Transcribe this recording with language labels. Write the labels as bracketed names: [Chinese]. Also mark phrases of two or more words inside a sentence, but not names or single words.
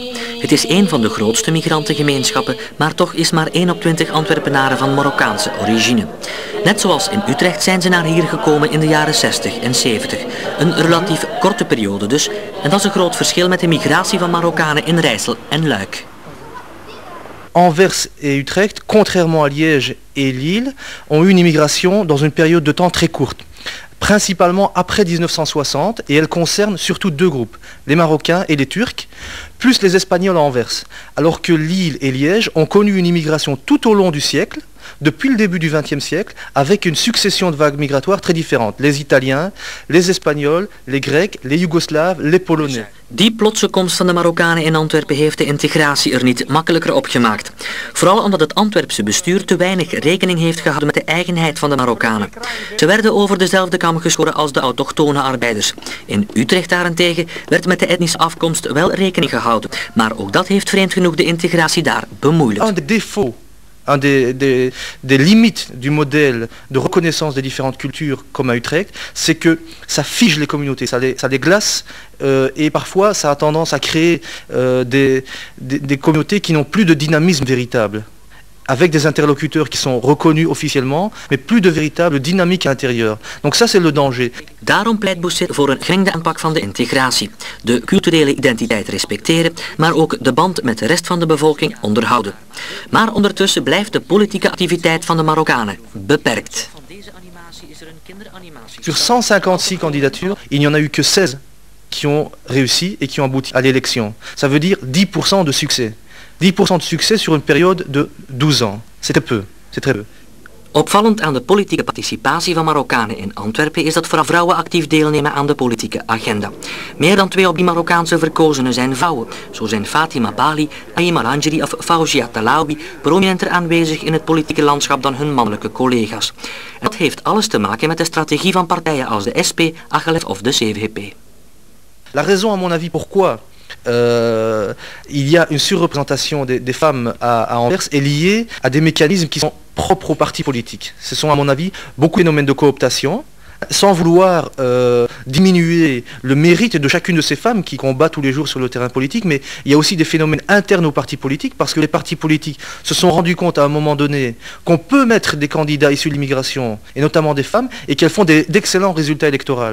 [French] Het is een van de grootste migrantengemeenschappen, maar toch is maar 1 op 20 Antwerpenaren van Marokkaanse origine. Net zoals in Utrecht zijn ze naar hier gekomen in de jaren 60 en 70. Een relatief korte periode dus, en dat is een groot verschil met de migratie van Marokkanen in Rijssel en Luik. Anvers et Utrecht, contrairement à Liège et Lille, ont eu une immigration dans une période de temps très courte, principalement après 1960, et elle concerne surtout deux groupes, les Marocains et les Turcs, plus les Espagnols à Anvers, alors que Lille et Liège ont connu une immigration tout au long du siècle, depuis le début du XXe siècle, avec une succession de vagues migratoires très différentes. Les Italiens, les Espagnols, les Grecs, les Yougoslaves, les Polonais. [Dutch] Die plotse komst van de Marokkanen in Antwerpen heeft de integratie er niet makkelijker op gemaakt. Vooral omdat het Antwerpse bestuur te weinig rekening heeft gehouden met de eigenheid van de Marokkanen. Ze werden over dezelfde kam geschoren als de autochtone arbeiders. In Utrecht daarentegen werd met de etnische afkomst wel rekening gehouden. Maar ook dat heeft vreemd genoeg de integratie daar bemoeilijkt. [French] Un des limites du modèle de reconnaissance des différentes cultures comme à Utrecht, c'est que ça fige les communautés, ça les glace et parfois ça a tendance à créer des communautés qui n'ont plus de dynamisme véritable, avec des interlocuteurs qui sont reconnus officiellement, mais plus de véritable dynamique à l'intérieur. Donc ça c'est le danger. [Dutch] Daarom pleit Bousset voor een gemengde aanpak van de integratie. De culturele identiteit respecteren, maar ook de band met de rest van de bevolking onderhouden. Maar ondertussen blijft de politieke activiteit van de Marokkanen beperkt. [French] Sur 156 candidatures, il n'y en a eu que 16 qui ont réussi et qui ont abouti à l'élection. Ça veut dire 10% de succès. 10% de succès sur une période de 12 ans. C'est peu, c'est très peu. [Dutch] Opvallend aan de politieke participatie van Marokkanen in Antwerpen is dat vooral vrouwen actief deelnemen aan de politieke agenda. Meer dan 2 op 3 Marokkaanse verkozenen zijn vrouwen. Zo zijn Fatima Bali, Aïma Lanjeri of Faouzia Talawi prominenter aanwezig in het politieke landschap dan hun mannelijke collega's. En dat heeft alles te maken met de strategie van partijen als de SP, Agalef of de CVP. [French] La raison à mon avis pourquoi il y a une surreprésentation des femmes à Anvers est liée à des mécanismes qui sont propres aux partis politiques. Ce sont à mon avis beaucoup de phénomènes de cooptation, sans vouloir diminuer le mérite de chacune de ces femmes qui combattent tous les jours sur le terrain politique, mais il y a aussi des phénomènes internes aux partis politiques, parce que les partis politiques se sont rendus compte à un moment donné qu'on peut mettre des candidats issus de l'immigration, et notamment des femmes, et qu'elles font d'excellents résultats électoraux.